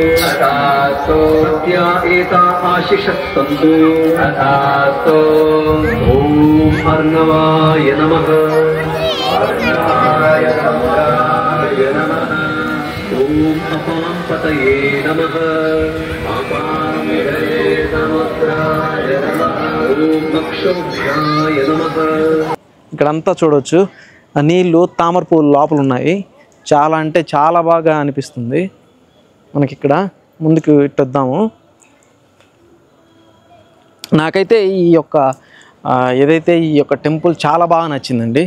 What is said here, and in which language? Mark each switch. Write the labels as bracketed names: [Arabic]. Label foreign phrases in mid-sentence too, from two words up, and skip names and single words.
[Sanskrit] सत्या एता आशिषः सन्तु ॐ अर्णवाय नमः ॐ अपांपतये नमः समुद्राय नमः ॐ अक्षोभ्याय नमः. [Telugu] ఇక్కడంతా చూడవచ్చు, ఆ నీళ్ళు తామర పువ్వులు లోపల ఉన్నాయి. చాలా అంటే చాలా బాగా అనిపిస్తుంది మనకి. ఇక్కడ ముందుకు ఇట్టొద్దాము. నాకైతే ఈ యొక్క ఏదైతే ఈ యొక్క టెంపుల్ చాలా బాగా నచ్చిందండి.